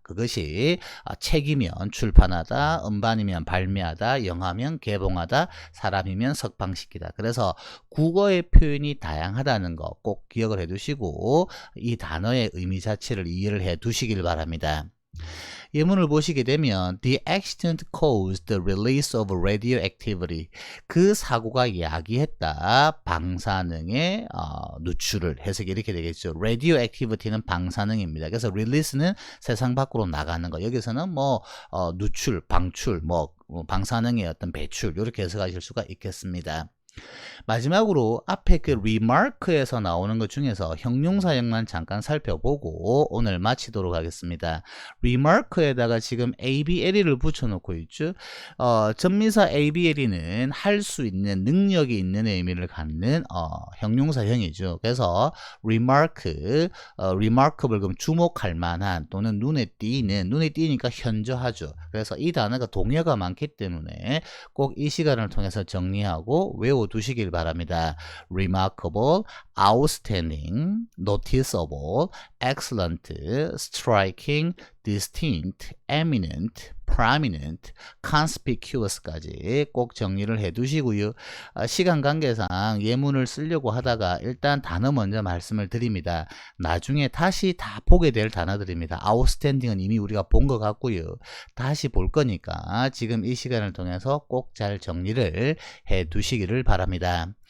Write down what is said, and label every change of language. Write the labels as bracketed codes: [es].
[ko] 그것이 책이면 출판하다, 음반이면 발매하다, 영화면 개봉하다, 사람이면 석방시키다. 그래서 국어의 표현이 다양하다는 거 꼭 기억을 해 두시고 이 단어의 의미 자체를 이해를 해 두시길 바랍니다. 예문을 보시게 되면 [en] The accident caused the release of radioactivity. [ko] 그 사고가 야기했다 방사능의 누출을. 해석이 이렇게 되겠죠. radioactivity는 방사능입니다. 그래서 release는 세상 밖으로 나가는 거. 여기서는 누출, 방출, 방사능의 어떤 배출 이렇게 해석하실 수가 있겠습니다. 마지막으로 앞에 그 remark에서 나오는 것 중에서 형용사형만 잠깐 살펴보고 오늘 마치도록 하겠습니다. remark에다가 지금 ABLE를 붙여놓고 있죠. 전미사 ABLE는 할 수 있는, 능력이 있는 의미를 갖는 형용사형이죠. 그래서 remarkable 그럼 주목할 만한 또는 눈에 띄니까 현저하죠. 그래서 이 단어가 동의어가 많기 때문에 꼭 이 시간을 통해서 정리하고 외워두시길 바랍니다. [en] remarkable, outstanding, noticeable, excellent, striking, distinct, eminent, prominent, conspicuous까지 [ko] 꼭 정리를 해 두시고요. 시간 관계상 예문을 쓰려고 하다가 일단 단어 먼저 말씀을 드립니다. 나중에 다시 다 보게 될 단어들입니다. outstanding은 이미 우리가 본 것 같고요. 다시 볼 거니까 지금 이 시간을 통해서 꼭 잘 정리를 해 두시기를 바랍니다.